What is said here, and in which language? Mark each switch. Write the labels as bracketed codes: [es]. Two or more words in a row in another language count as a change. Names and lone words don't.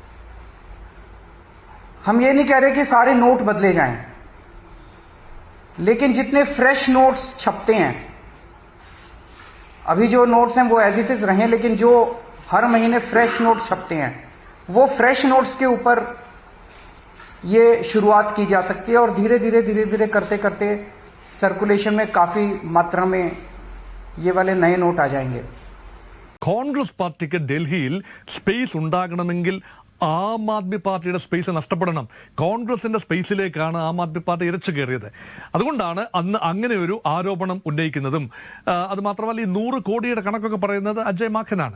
[hi] हम ये नहीं कह रहे कि सारे नोट बदले जाएं, लेकिन जितने फ्रेश नोट्स छपते हैं, अभी जो नोट्स हैं वो [en] as it is [hi] रहें, लेकिन जो हर महीने फ्रेश नोट्स छपते हैं, वो फ्रेश नोट्स के ऊपर ये शुरुआत की जा सकती है और धीरे धीरे करते करते सर्कुलेशन में काफी मात्रा में ये वाले नए नोट आ जाएंगे. [ml] കോൺഗ്രസ് പാർട്ടിക്ക് ഡൽഹിയിൽ സ്പേസ് ഉണ്ടാകണമെങ്കിൽ ആം ആദ്മി പാർട്ടിയുടെ സ്പേസ് നഷ്ടപ്പെടണം. കോൺഗ്രസിന്റെ സ്പേസിലേക്കാണ് ആം ആദ്മി പാർട്ടി ഇരച്ചു കയറിയത്. അതുകൊണ്ടാണ് അന്ന് അങ്ങനെ ഒരു ആരോപണം ഉന്നയിക്കുന്നതും. അത് മാത്രമല്ല, ഈ 100 കോടിയുടെ കണക്കൊക്കെ പറയുന്നത് അജയ് മാക്കനാണ്.